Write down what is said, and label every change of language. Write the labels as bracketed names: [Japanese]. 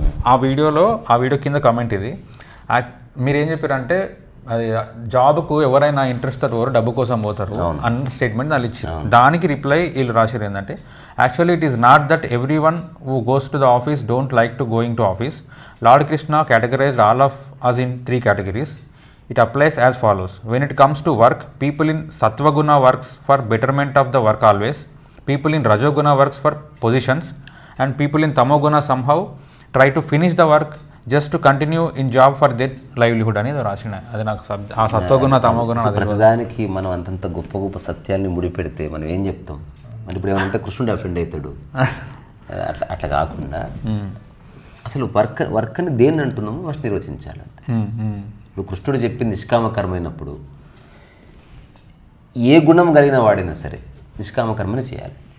[Telugu] ఆ వీడియో కింద కమెంట్ ఇది. మీరు ఏం చెప్పారంటే అది జాబ్కు ఎవరైనా ఇంట్రెస్ట్ ఎవరు డబ్బు కోసం పోతారు అన్న స్టేట్మెంట్ వాళ్ళు ఇచ్చారు. దానికి రిప్లై వీళ్ళు రాశారు ఏంటంటే, [English] Actually it is not that everyone who goes to the office don't like to going to office. Lord Krishna categorized all of us in 3 categories. It applies as follows. When it comes to work, people in Sattva-guna works for betterment of the work always. People in Rajoguna works for positions. And people in Tamoguna somehow try to finish the work just to continue in job for their livelihood [Telugu] అనేది రాసిన. అది నాకు ఆ సత్వగుణ తమోగుణ ప్రతిదానికి మనం అంతంత గొప్ప గొప్ప సత్యాన్ని ముడిపెడితే మనం ఏం చెప్తాం? మరి ఇప్పుడు ఏమంటే కృష్ణుడు అఫెండ్ అవుతాడు. అట్లా కాకుండా అసలు వర్క్ని దేన్ని అంటున్నామో ఫస్ట్ నిర్వచించాలి. ఇప్పుడు కృష్ణుడు చెప్పింది నిష్కామకర్మైనప్పుడు ఏ గుణం కలిగిన వాడైనా సరే నిష్కామకర్మని చేయాలి.